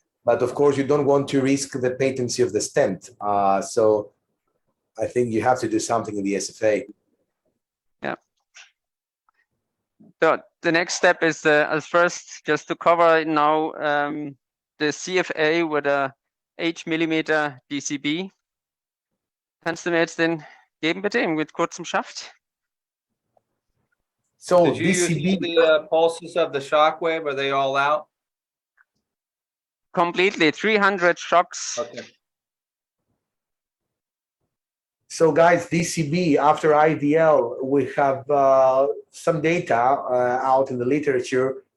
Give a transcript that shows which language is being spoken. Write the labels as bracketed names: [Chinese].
[English] But of course, you don't want to risk the patency of the stent. So I think you have to do something in the SFA. Yeah. So the next step is first just to cover now the CFA with a 8 mm DCB. [German] Kannst du mir jetzt den geben, bitte, mit kurzem Schaft? [English] So did you DCB, use the pulses of the Shockwave? Are they all out? Completely, 300 shocks. Okay. so guys, DCB after IVL, we have some data out in the literature.